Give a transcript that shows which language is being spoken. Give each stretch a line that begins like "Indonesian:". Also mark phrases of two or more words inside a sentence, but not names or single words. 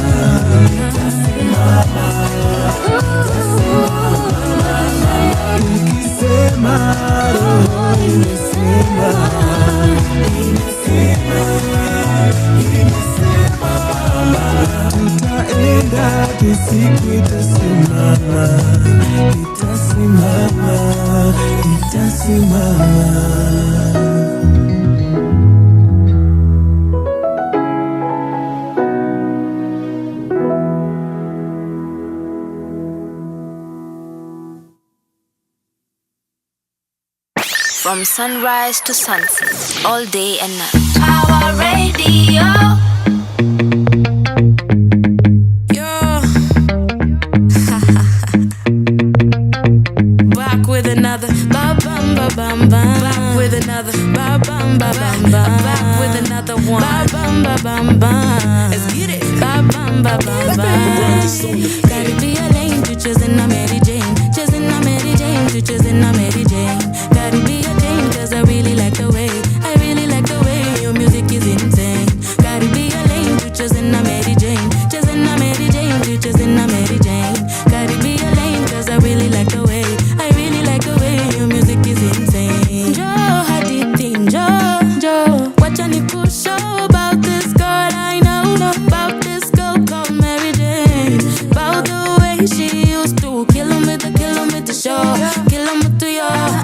Swahili: ikisema roho imesema, tutaenda hadi siku itasimama, itasimama.
English: From sunrise to sunset, all day and night. Power Radio. Back with another ba bam ba bam bam. Back with another ba bam ba bam bam. Back with another one ba bam ba bam bam. Let's get it ba bam ba bam bam. Gotta be a lane to choosing a Mary Jane, choosing a Mary Jane, to choosing a Mary Jane. Gotta be a Jane 'cause I really like the way your music is insane. Gotta be a lane to choosing a Mary Jane, choosing a Mary Jane, to choosing a Mary Jane. Gotta be a lane 'cause I really like the way your music is insane. Joe, hadithi, Joe,
Swahili: wacha nikushow
English: about this girl I know, about this girl called Mary Jane, about the way she used to kill 'em with the show, kill 'em with your